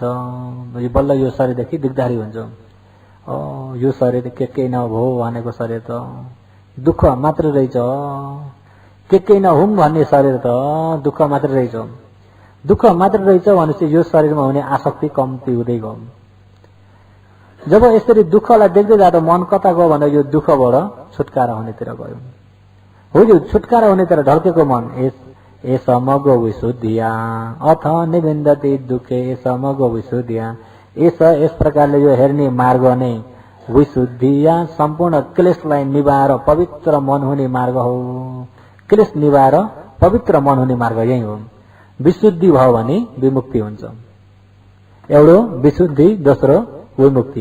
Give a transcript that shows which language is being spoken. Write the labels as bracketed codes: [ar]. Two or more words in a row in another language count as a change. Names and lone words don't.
[ne] बल्ल यो शरीरदेखि दिग्दारी हुन्छ। यो शरीर के नभो भनेको शरीर त दुःख मात्र रहेछ, के नहुम भन्ने शरीर त दुःख मात्र रहेछ। दुःख मात्र रहेछ भनेपछि यो शरीरमा हुने आसक्ति कम्ती हुँदै गयो। जब यसरी दुःखलाई देख्दै जाँदा मन कता गयो भने यो दुःखबाट छुटकारा हुनेतिर गयो। हो यो छुटकारा हुनेतिर ढल्केको मन ए [pi] समग्र विशुद्धिया अथ निबिन्दति दुःखे समग्र विशुद्धिया। [ne] यस प्रकारले यो हेर्ने मार्ग नै विशुद्धिया सम्पूर्ण क्लेशलाई निभाएर पवित्र मन हुने मार्ग हो। क्लेश निभाएर पवित्र मन हुने मार्ग यही हो। विशुद्धि भयो भने विमुक्ति हुन्छ। एउटो विशुद्धि, दोस्रो विमुक्ति।